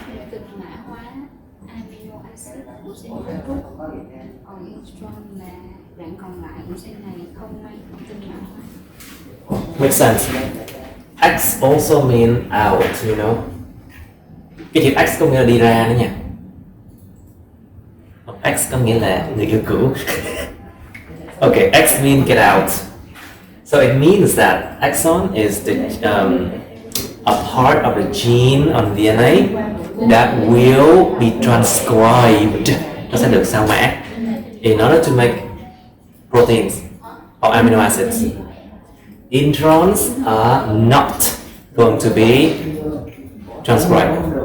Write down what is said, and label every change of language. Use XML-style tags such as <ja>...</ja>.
<vi>cực mã hóa amino acid của gen group, còn intron là đoạn còn lại của gen này không mang thông tin mã hóa.</vi> <en>Makes sense. X also mean out, you know.</en> <vi>Cái chữ X có nghĩa là đi ra nữa nha. X có nghĩa là người yêu cũ.</vi> <en>Okay, X means get out. So it means that exon is a part of the gene on DNA that will be transcribed.</en> <vi>Nó sẽ được sao mã</vi> <en>in order to make proteins or amino acids. Introns are not going to be transcribed.</en>